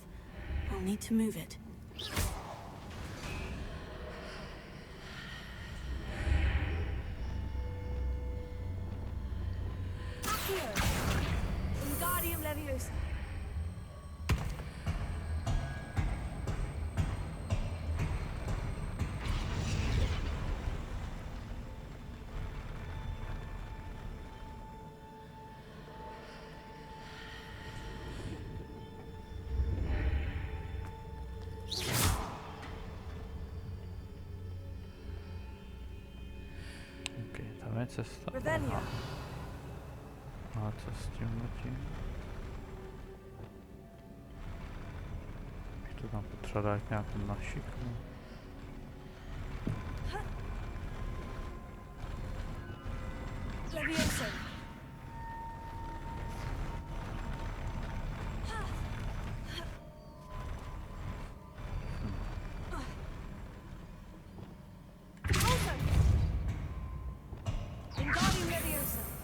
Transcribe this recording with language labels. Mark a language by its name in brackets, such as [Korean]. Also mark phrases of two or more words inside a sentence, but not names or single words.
[English] I'll need to move it. Accio! Wingardium Leviosa. [Czech] Tam je cesta. Revelio. A co s tím? Už to tam potřeba dát nějakou našiknu. Leviosa. Wingardium Leviosa.